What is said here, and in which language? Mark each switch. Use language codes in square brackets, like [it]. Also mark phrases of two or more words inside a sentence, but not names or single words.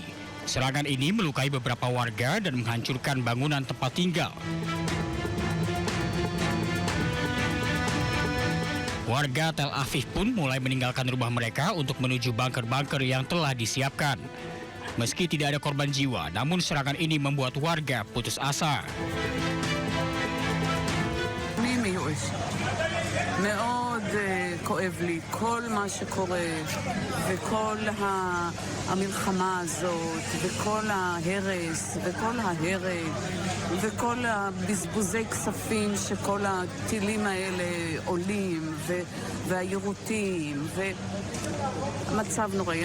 [id] Serangan ini melukai beberapa warga dan menghancurkan bangunan tempat tinggal. Warga Tel Aviv pun mulai meninggalkan rumah mereka untuk menuju bunker-bunker yang telah disiapkan. Meski tidak ada korban jiwa, namun serangan ini membuat warga putus asa. [he] מאוד כואב לי כל מה שקורה וכל המלחמה הזאת וכל ההרס וכל ההרג וכל הבזבוזי כספים שכל הטילים האלה עולים והיירוטים והמצב נוראי.